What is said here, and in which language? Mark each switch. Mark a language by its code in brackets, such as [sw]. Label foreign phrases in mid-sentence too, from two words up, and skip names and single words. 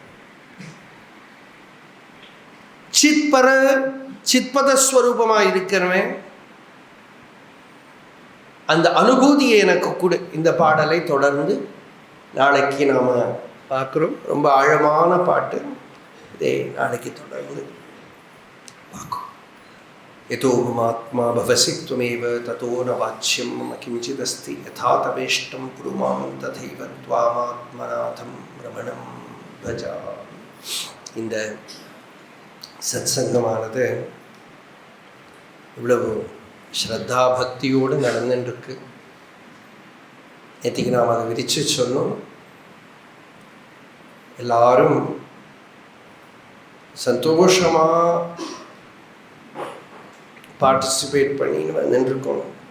[ta] சித்பர சித்பதஸ்வரூபமாக இருக்கிறவன். அந்த அனுபூதியை எனக்கு கொடு. இந்த பாடலை தொடர்ந்து நாளைக்கு நாம் பார்க்குறோம். ரொம்ப ஆழமான பாட்டு. இதை நாளைக்கு தொடர்ந்து பார்க்கும். [sa] यतो ममात्मा भवसि त्वमेव ततो न वाच्यं मम किञ्चिदस्ति यथा तवेष्टं कुरु मां तथैव त्वामात्मनाथं रमणं भजामि. [ta] இந்த சத்சங்கமானது இவ்வளவு ஸ்ரத்தா பக்தியோடு நடந்துட்டுருக்கு. நேற்றுக்கு நாம் அதை விரித்து சொன்னோம். எல்லாரும் சந்தோஷமாக பார்ட்டிசிபேட் பண்ணின்னு வந்துட்டுருக்கோம்.